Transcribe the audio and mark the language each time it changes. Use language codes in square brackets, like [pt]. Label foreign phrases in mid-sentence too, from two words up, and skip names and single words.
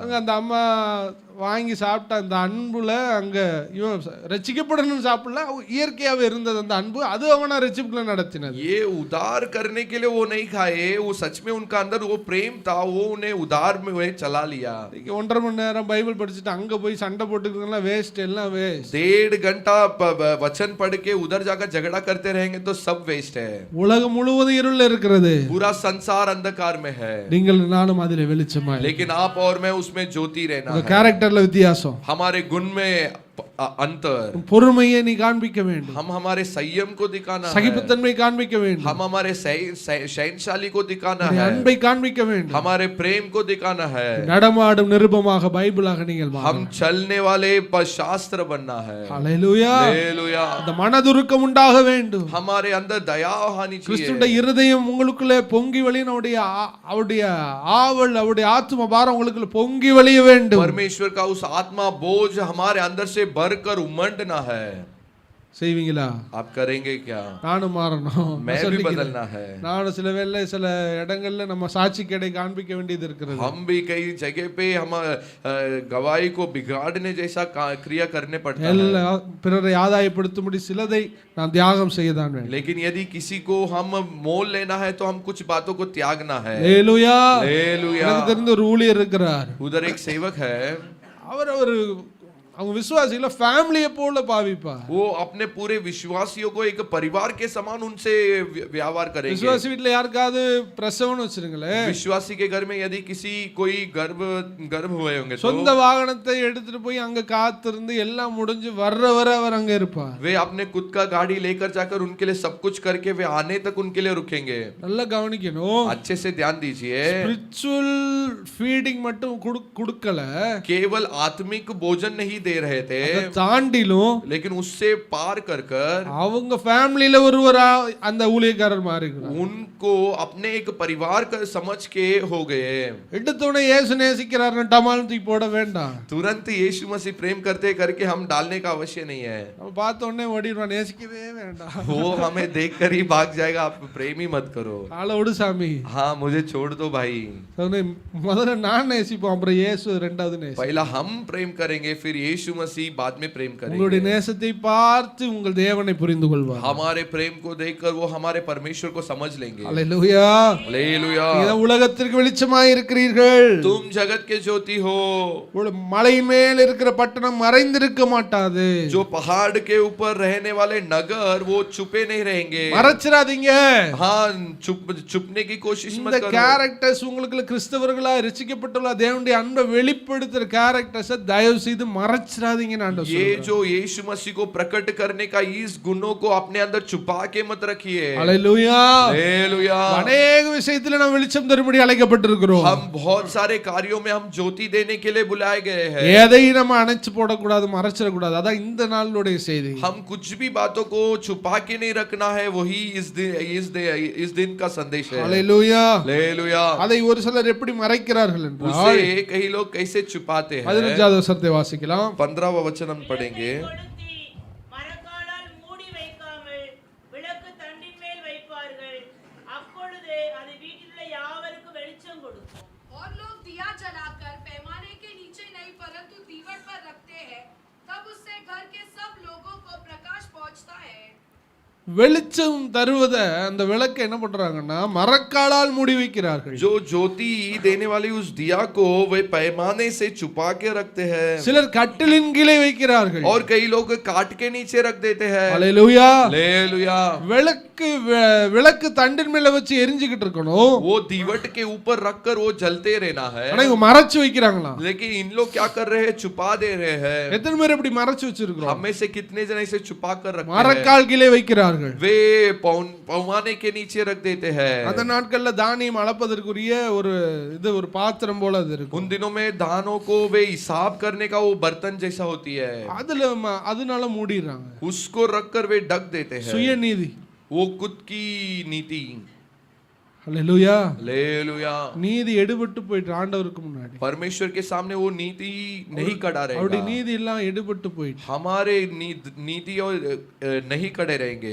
[ta] அங்க அந்த அம்மா வாங்கி சாப்பிட்ட அந்த அன்புல அங்க இவன் ரட்சிக்கப்படணும்னு சாப்பிடல, இயற்கையாவே இருந்தது அந்த அன்பு, அது அவனா ரட்சிப்புல நடத்தினது. [hi] ये उदार करने के लिए वो नहीं खाए, वो सच में उनका अंदर वो प्रेम था, वो उन्हें उदार में वो चला लिया। [ta] 1.5 மணி நேரம் பைபிள் படிச்சுட்டு அங்க போய் சண்டை போட்டுக்கிறதுலாம் வேஸ்ட், எல்லாம் வேஸ்ட். [hi] 1.5 घंटा वचन पढ़ के उधर जाकर झगड़ा करते रहेंगे तो सब वेस्ट है। [ta] உலகம் முழுவதும் இருள்ல இருக்கிறது, [hi] पूरा संसार अंधकार में है, [ta] நீங்கள் நானும் அதிலே வெளிச்சமாய். [hi] लेकिन आप और मैं उसमें ज्योति रहना है। [ta] कैरेक्टरல வித்தியாசம், [hi] हमारे गुण में अंतर, [ta] பொறுமையை நீ காண்பிக்க வேண்டும், [hi] हम हमारे संयम को दिखाना है, [ta] சகிப்புத்தன்மை காண்பிக்க வேண்டும், [hi] हम हमारे सहनशाली को दिखाना है, [ta] அன்பை காண்பிக்க வேண்டும், [hi] हमारे प्रेम को दिखाना है, [ta] நடமாடும் நிருபமாக பைபிளாக நீங்கள் மாற. [hi] हम चलने वाले शास्त्र बनना है। [ta] ஹalleluya, [hi] हालेलुया। [ta] அந்த மனதுருக்கம் உண்டாக வேண்டும். [hi] हमारे अंदर दया होनी चाहिए। [ta] கிறிஸ்துவின் இருதயம் உங்களுக்குள்ளே பொங்கி வழியும், அவருடைய ஆவல், அவருடைய ஆத்ம பாரம் உங்களுக்குள்ள பொங்கி வழிய வேண்டும். [hi] परमेश्वर का उस आत्मा बोझ हमारे अंदर से भरकर उमड़ना है। [ta] செய்வீங்களா? [hi] आप करेंगे क्या? [ta] நானும் மாறணும், [hi] मैं भी बदलना है। [ta] நானும் சில வேளை சில இடங்கள்ல நம்ம சாட்சி கடை காண்பிக்க வேண்டியது இருக்கிறது. [hi] हम भी कई जगह पे हम गवाही को बिगाड़ने जैसा क्रिया करने पड़ता है, [ta] பிறரை ஆதாயப்படுத்தும்படி சிலதை நான் தியாகம் செய்யதான் வேண்டும். [hi] लेकिन यदि किसी को हम मोल लेना है तो हम कुछ बातों को त्यागना है। [ta] ஹalleluya, [hi] हालेलुया। [ta] எனக்கு தெரிந்த ஒரு ஊழியர் இருக்கிறார். [hi] उधर एक सेवक है, [ta] அவர் அவங்க விசுவாசிகளை ஃபேமிலியை போல பாவிப்பார். [hi] वो अपने पूरे विश्वासियों को एक परिवार के समान उनसे व्यवहार करेंगे। [ta] விசுவாசி வீட்ல யாருக்காவது பிரசவம்னு வச்சிருங்களேன், [hi] विश्वासी के घर में यदि किसी कोई गर्भ हुए होंगे तो [ta] சொந்த வாகனத்தை எடுத்துட்டு போய் அங்க காத்திருந்து எல்லாம் முடிஞ்சு வர்ற வரை அவர் அங்க இருப்பார். [hi] वे अपने खुद का गाड़ी लेकर जाकर उनके लिए सब कुछ करके वे आने तक उनके लिए रुकेंगे। [ta] நல்லா கவனிக்கணும், [hi] अच्छे से ध्यान दीजिए, [en] spiritual feeding [ta] மட்டும் கொடுக்கல, [hi] केवल आत्मिक भोजन नहीं दे रहे थे, [ta] தாண்டிலும் [hi] लेकिन उससे पार कर कर [ta] அவங்க ஃபேமிலில ஒருவரா அந்த ஊழியக்காரர் மாறிக்கிறார். [hi] उनको अपने एक परिवार का समझ के हो गए। [ta] எடுத்தோடனே இயேசு நேசிக்கிறார்னு டமால் தூக்கி போட வேண்டாம். [hi] तुरंत यीशु मसीह प्रेम करते करके हम डालने का अवश्य नहीं है। [ta] நம்ம பார்த்த உடனே ஓடிடுவான், நேசிக்கவே வேண்டாம், [hi] वो हमें देखकर ही भाग जाएगा। आप प्रेम ही मत करो। [ta] ஆள விடு சாமி, [hi] हाँ मुझे छोड़ दो भाई। [ta] முதல்ல நான் நேசிப்போம், அப்புறம் இயேசு ரெண்டாவது நேசி. [hi] पहला हम प्रेम करेंगे फिर यीशु मसीह बाद में प्रेम [ta] உங்களுடைய [hi] करेंगे। [ta] நேசத்தை பார்த்து உங்கள் தேவனை புரிந்து கொள்வார். [hi] हमारे प्रेम को देखकर वो हमारे परमेश्वर को समझ लेंगे। [ta] ஹalleluya, [hi] हालेलुया। [ta] நீங்க உலகத்திற்கு வெளிச்சமாய் இருக்கிறீர்கள். [hi] तुम जगत के ज्योति हो। [ta] மலையின் மேல் இருக்கிற பட்டணம் மறைந்திருக்க மாட்டாது. [hi] जो पहाड़ के ऊपर रहने वाले नगर वो छुपे नहीं रहेंगे। [ta] மறைச்சிராதீங்க. [hi] हाँ छुपने की कोशिश [ta] இந்த [hi] मत करो। [ta] கேரக்டர்ஸ் உங்களுக்கு கிறிஸ்தவர்களா ரட்சிக்கப்பட்டுள்ள தேவனுடைய அன்பை வெளிப்படுத்துற கேரக்டர்ஸ் தயவு செய்து மறைச்சிராதீங்க. [hi] ये जो यीशु मसीह को प्रकट करने का इस गुणों को अपने अंदर छुपा के मत रखिए। हालेलुया, हालेलुया। [ta] अनेक விஷயத்துல நாம் வெளிச்சம் தரும்படி அழைக்கப்பட்டிருக்கிறோம். [hi] हम बहुत सारे कार्यों में हम ज्योति देने के लिए बुलाए गए हैं। [ta] எதையும் நம்ம அணைச்சு போட கூடாது, மறைச்சிட கூடாது. அதான் இந்த நாளுடைய செய்தி. [hi] हम कुछ भी बातों को छुपा के नहीं रखना है, वही इस दिन का संदेश है। हालेलुया, हालेलुया। [ta] அதை ஒரு சிலர் எப்படி மறைக்கிறார்கள் என்றால், [hi] उसे कई लोग कैसे छुपाते हैं। [ta] 15வது வசனத்தை வாசிக்கலாம். [hi] 15वां वचन हम पढ़ेंगे। [ta] கொளுத்தி மரக்காலால் மூடி வைக்காமல் விளக்கு தண்டின் மேல் வைப்பார்கள். அப்பொழுது அது வீட்டிலுள்ள யாவருக்கும் வெளிச்சம் கொடுக்கும். [hi] और लोग दिया जलाकर पैमाने के नीचे नहीं परंतु दीवट पर रखते हैं, तब उससे घर के सब लोगों को प्रकाश पहुंचता है। [ta] வெளிச்சம் தருவத அந்த விளக்கை என்ன பண்றாங்கன்னா மரக்காலால் மூடி வைக்கிறார்கள். [hi] जो ज्योति देने वाली उस दिया को वे पैमाने से छुपा के रखते हैं, [ta] சிலர் கட்டிலின் கீழே வைக்கிறார்கள். [hi] और कई लोग काट के नीचे रख देते हैं. [ta] ஹalleluya. [hi] हालेलुया. [ta] விளக்கு தண்டின் மேல வச்சு எரிஞ்சிக்கிட்டு இருக்கணும். [hi] वो दीवट के ऊपर रखकर वो जलते रहना है, [ta] ஆனா இவங்க மறைச்சு வைக்கிறாங்களா? [hi] लेकिन इन लोग क्या कर रहे हैं? छुपा दे रहे हैं. [ta] எத்தனை பேர் இப்படி மறைச்சு வச்சிருக்கோம்? [hi] हम में से कितने जन इसे छुपा कर रखते हैं? [ta] மரக்கால் கீழே வைக்கிறார்கள். [hi] वे पौवाने के नीचे रख देते हैं. [ta] அந்த நாட்கள்ல தானியம் அளப்பதற்குரிய ஒரு பாத்திரம் போல அது இருக்கும். [hi] उन दिनों में धानों को वे हिसाब करने का वो बर्तन जैसा होती है, [ta] அதனால மூடிடுறாங்க. [hi] उसको रखकर वे ढक देते हैं. [ta] சுயநீதி. [hi] वो खुद की नीति. [ta] ஹalleluya. [hi] हालेलुया. [ta] நீதி எடுபட்டு போயிட்டு ஆண்டவருக்கு முன்னாடி. [hi] परमेश्वर के सामने वो नीति नहीं खड़ा [ta] அவருடைய [hi] रहेगा. [ta] நீதி எல்லாம் எடுபட்டு போயிட்டு. [hi] हमारे नीति और नहीं खड़े रहेंगे.